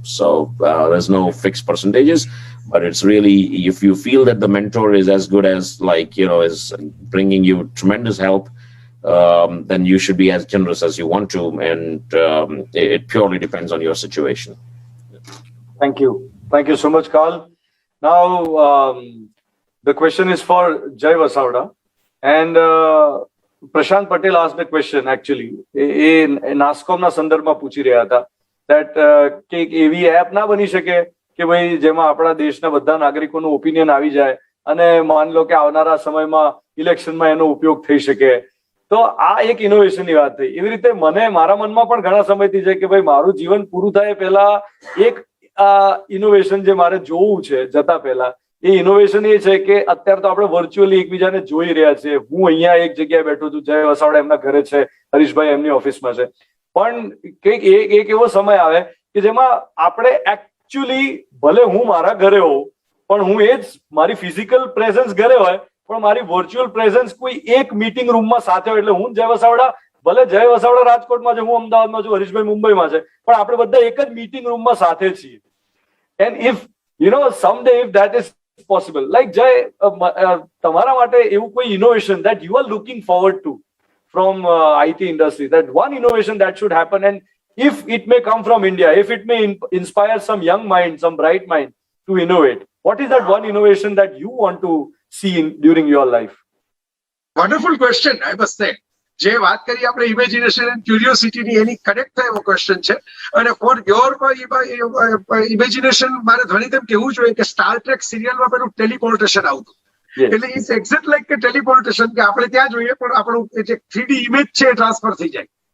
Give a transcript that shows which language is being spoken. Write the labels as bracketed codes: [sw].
[en] So there's no fixed percentages, but it's really, if you feel that the mentor is as good as is bringing you tremendous help, then you should be as generous as you want to. And it purely depends on your situation. Thank you. Thank you so much, Carl. Now, the question is for Jay Vasavda. And Prashant Patel asked the question, actually. [gu] NASSCOM ના સંદર્ભમાં પૂછી રહ્યા હતા that કે એવી app ના બની શકે કે ભાઈ જેમાં આપણા દેશના બધા નાગરિકોનું ઓપિનિયન આવી જાય, અને માન લો કે આવનારા સમયમાં ઇલેક્શનમાં એનો ઉપયોગ થઈ શકે. તો આ એક ઇનોવેશનની વાત થઈ. એવી રીતે મને મારા મનમાં પણ ઘણા સમયથી છે કે ભાઈ મારું જીવન પૂરું થાય પહેલા એક ઇનોવેશન જે મારે જોવું છે જતા પહેલા, એ ઇનોવેશન એ છે કે અત્યારે તો આપણે વર્ચ્યુઅલી એકબીજાને જોઈ રહ્યા છીએ. હું અહીંયા એક જગ્યાએ બેઠો છું, જય વસાવડા એમના ઘરે છે, હરીશભાઈ એમની ઓફિસમાં છે. પણ કંઈક એક એવો સમય આવે કે જેમાં આપણે એકચ્યુઅલી ભલે હું મારા ઘરે હોઉં, પણ હું એ જ મારી ફિઝિકલ પ્રેઝન્સ ઘરે હોય, પણ મારી વર્ચ્યુઅલ પ્રેઝન્સ કોઈ એક મીટિંગ રૂમમાં સાથે હોય. એટલે હું જય વસાવડા, ભલે જય વસાવડા રાજકોટમાં છે, હું અમદાવાદમાં છું, હરીશભાઈ મુંબઈમાં છે, પણ આપણે બધા એક જ મીટિંગ રૂમમાં સાથે છીએ. [en] And if, someday if that is possible, like Jay, [gu] તમારા માટે એવું કોઈ [en] innovation that you are looking forward to from IT industry, that one innovation that should happen, and if it may come from India, if it may inspire some young mind, some bright mind to innovate, what is that one innovation that you want to see during your life? Wonderful question, I must say. [gu] જે વાત કરી આપણે imagination and ક્યુરિયોસિટીની, any connect થાય એવો question છે. અને [en] for your imagination [gu] મારે ઘણી તેમ કહેવું જોઈએ કે સ્ટાર ટ્રેક સિરિયલમાં પેલું ટેલિપોર્ટેશન આવતું, એટલે [en] it's exact like [gu] કે ટેલિપોર્ટેશન, કે આપણે ત્યાં જોઈએ પણ આપણું જે 3D ઇમેજ છે એ ટ્રાન્સફર થઈ જાય.